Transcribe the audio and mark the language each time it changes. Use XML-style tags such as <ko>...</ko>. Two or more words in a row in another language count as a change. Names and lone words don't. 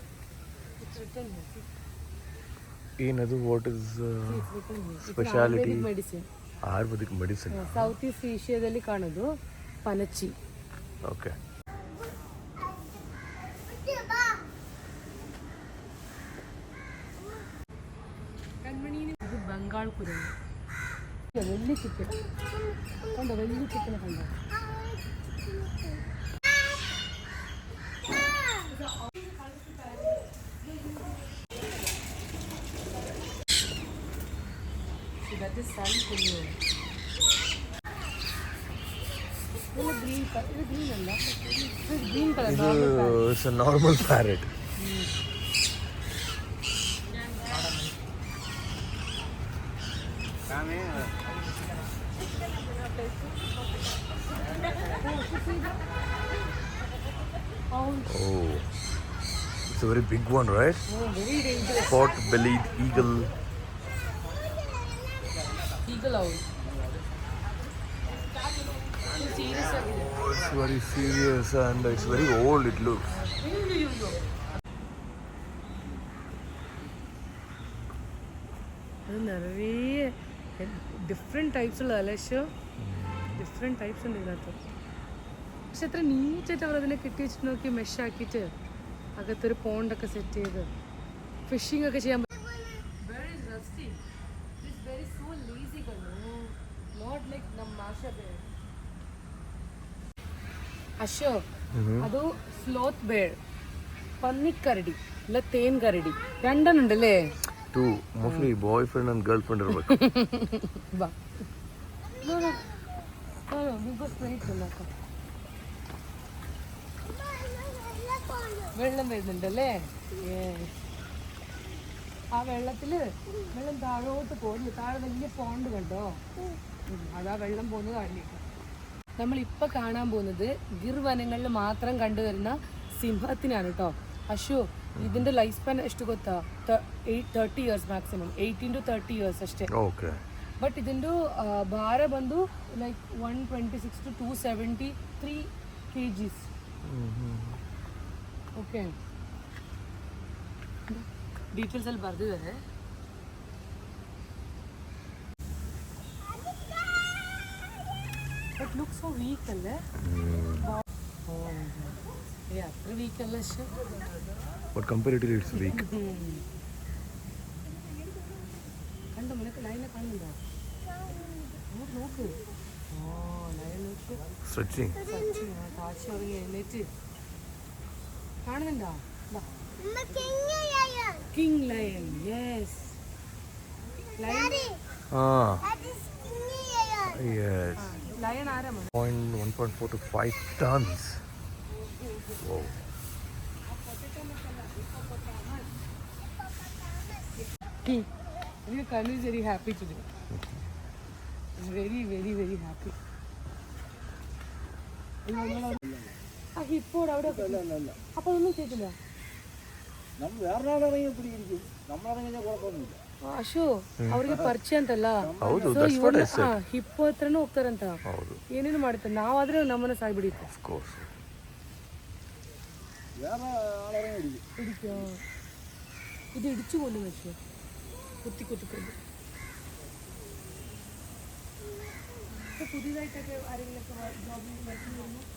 <kn>ಏನದು</kn> <en>what is speciality?</en> <kn>ಮೆಡಿಸಿನ್, ಆಯುರ್ವೇದಿಕ್ ಮೆಡಿಸಿನ್. ಸೌತ್ ಈಸ್ಟ್ ಏಷ್ಯಾದಲ್ಲಿ ಕಾಣೋದು ಪನಚ್ಚಿ. ಓಕೆ. ಇದು</kn> <ml>ബംഗാള കുരങ്ങ്. വലിയ ചിക്കൻ കണ്ടോ, വലിയ ചിക്കനെ കണ്ടോ? ഇത് സൺ കുഞ്ഞു.</ml> <en>green colour,</en> <ml>ഇത് ഗ്രീൻ അല്ല, ഇത്</ml> <en>green colour. It's a normal parrot. Oh, it's a very big one, right? Oh, very dangerous. Pot-bellied eagle. Eagle owl. Serious. Oh, it's very serious and it's very old, it looks.</en> <ml>അത് നിറയെ ഡിഫറെൻറ്റ് ടൈപ്സുള്ള അലശോ,</ml> <en>different types</en> <ml>ഉണ്ട് ഇതിനകത്ത്. പക്ഷെ എത്ര നീറ്റായിട്ട് അവർ അതിനെ കെട്ടി വെച്ചിട്ട് നോക്കി, മെഷാക്കിയിട്ട് അകത്തൊരു പോണ്ടൊക്കെ സെറ്റ് ചെയ്ത് ഫിഷിംഗ് ഒക്കെ ചെയ്യാൻ പറ്റും. അശോ, അത്</ml> <en>sloth bear,</en> <ml>പന്നിക്കരടി അല്ല തേൻ കരടി, രണ്ടെണ്ണം ഉണ്ടല്ലേ?</ml> <en>Two, mostly boyfriend and girlfriend ಇರಬೇಕು.</en> <kn>ಬಾ,</kn> <ml>നമുക്ക് സ്ട്രൈറ്റ് നോക്കാം. വെള്ളം വരുന്നുണ്ടല്ലേ? ആ വെള്ളത്തില് വെള്ളം താഴോട്ട് പോകുന്നു. താഴെ വലിയ പോണ്ട് കണ്ടോ? അതാ വെള്ളം പോകുന്നത് താഴേക്ക്. നമ്മളിപ്പോൾ കാണാൻ പോകുന്നത് ഗിർ വനങ്ങളിൽ മാത്രം കണ്ടുവരുന്ന സിംഹത്തിനാണ് കേട്ടോ.</ml> <kn>ಅಶು ಇದರಿಂದ</kn> <en>life span</en> <kn>ಎಷ್ಟು ಗೊತ್ತಾ? 30</kn> <en>years maximum,</en> <kn>18 to 30 ಇಯರ್ಸ್ ಅಷ್ಟೇ. ಓಕೆ. ಬಟ್ ಇದೊಂದು ಭಾರ ಬಂದು ಲೈಕ್ 126 to 273 kgs. ಓಕೆ, ಡೀಟೇಲ್ಸ್ ಅಲ್ಲಿ ಬರ್ದಿದ್ದಾರೆ.</kn> <en>But look so weak ಅಲ್ಲೇ?</en> <ml>അത്ര വീക്ക് അല്ല.</ml> <en>But comparatively it's weak.</en> <ml>കണ്ടോ, നിനക്ക് ലൈനെ കാണുന്നുണ്ടോ? നോക്ക്. ഓ, ലൈൻ നോക്ക്.</ml> <en>Stretching.</en> <ml>കാശി ഉറങ്ങി എഴുന്നേറ്റ് കാണുന്നുണ്ടോ?</ml> <en>King lion. Yes, lion.</en> <ml>Yes. ലയൺ ആരാ?</ml> <en>1.4 to 5 tons. Wow. Kanu is very happy today. Very, very, very happy.</en> <ml>ആ ഹിപ്പോട് അവിടെ അപ്പൊ ഒന്നും ചെയ്തില്ല.</ml> <kn>ಅಶೋ, ಅವ್ರಿಗೆ ಪರಿಚಯ ಅಂತಲ್ಲ, ಹಿಪ್ಪೋ ಹತ್ರನೂ ಹೋಗ್ತಾರಂತ, ಏನೇನು ಮಾಡ್ತಾರೆ. ನಾವಾದ್ರೆ ನಮ್ಮನ್ನ ಸಾಯ್ಬಿಡಿತ್ತು.</kn> <ml>ഇത് ഇടിച്ചു കൊല്ലും വെച്ചു, കുത്തിക്കൊണ്ട്. പുതിയതായിട്ടൊക്കെ ആരെങ്കിലൊക്കെ ജോബിൽ വർക്കിംഗ് വരുന്നു.</ml>